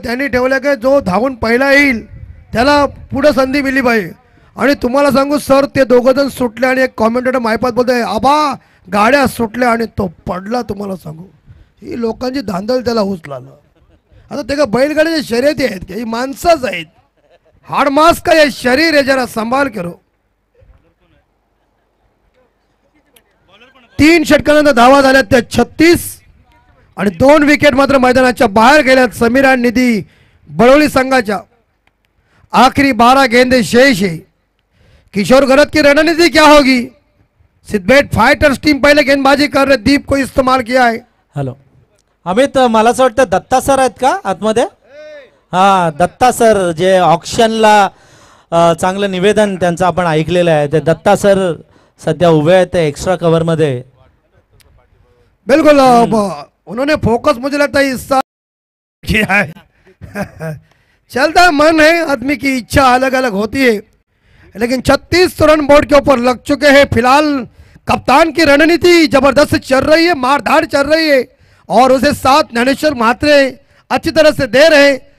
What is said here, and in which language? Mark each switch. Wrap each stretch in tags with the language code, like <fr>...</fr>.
<mr>त्यांनी ठेवलं की जो धावून पहिला येईल त्याला पुढे संधी मिली पाहिजे। आणि तुम्हाला सांगू सर, ते दोघंजण सुटले आणि एक कॉमेंटेटर मायपात बोलतोय आबा गाड्या सुटल्या, आणि तो पडला। तुम्हाला सांगू ही लोकांची धांदल त्याला उचलालं। आता ते का बैलगाडीच्या शर्यती आहेत का, ही माणसंच आहेत।</mr> <hi>हाड मास का ये शरीर है, जरा संभाल करो।</hi> <mr>3 षटकानंतर धावा झाल्या त्या 36, आणि 2 विकेट मात्र मैदानाच्या बाहेर गेल्यात समीर आणि निधी बळवली संघाच्या।</mr> <hi>आखिरी 12 गेंदे शेष है। किशोर गरत की रणनीति क्या होगी। सिद्धबेट फाइटर्स टीम पहले गेंदबाजी कर रहे, दीप को इस्तेमाल किया है।</hi> <mr>हॅलो अमित, मला असं वाटतं दत्ता सर आहेत का आतमध्ये? हां, दत्ता सर जे ऑक्शनला चांगलं निवेदन त्यांचं आपण ऐकलेलं आहे, ते दत्ता सर सध्या उभे आहेत एक्स्ट्रा कव्हर मध्ये।</mr> <hi>बिल्कुल उन्होंने फोकस मुझे लगता है इस साल किया है। चलता है, मन है, आदमी की इच्छा अलग अलग होती है, लेकिन 36 रन बोर्ड के ऊपर लग चुके हैं। फिलहाल कप्तान की रणनीति जबरदस्त चल रही है, मारधाड़ चल रही है, और उसे साथ ज्ञानेश्वर म्हात्रे अच्छी तरह से दे रहे।</hi>